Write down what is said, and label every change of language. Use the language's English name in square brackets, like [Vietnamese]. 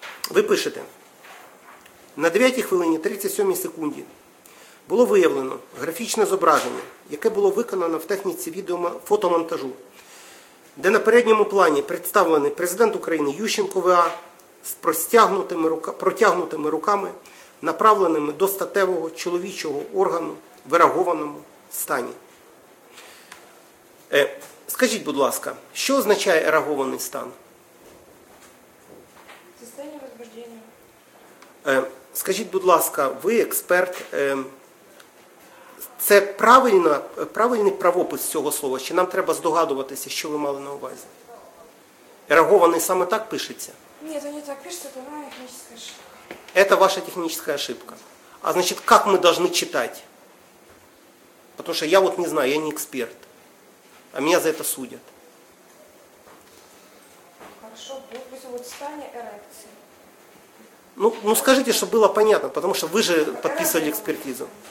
[Ukrainian] Ви пишете. На 9 хвилині 37 секунді було виявлено графічне зображення, яке було виконано в техніці фотомонтажу, де на передньому плані представлений президент України Ющенко В.А. з протягнутими руками, направленими до статевого чоловічого органу в ерагованому стані. Скажіть, будь ласка, що означає ерагований стан? [Russian] Состояние возбуждения. [Ukrainian] Скажіть, будь ласка, ви експерт, це правильний правопис цього слова, чи нам треба здогадуватися, що ви мали на увазі? Ерагований саме так пишеться? Ні, то не так пишеться, то має технічне ж. [Russian] Это ваша техническая ошибка. А значит, как мы должны читать? Потому что я вот не знаю, я не эксперт. А меня за это судят. Хорошо, допустим, вот стане эрекции. Ну скажите, чтобы было понятно, потому что вы же подписывали экспертизу.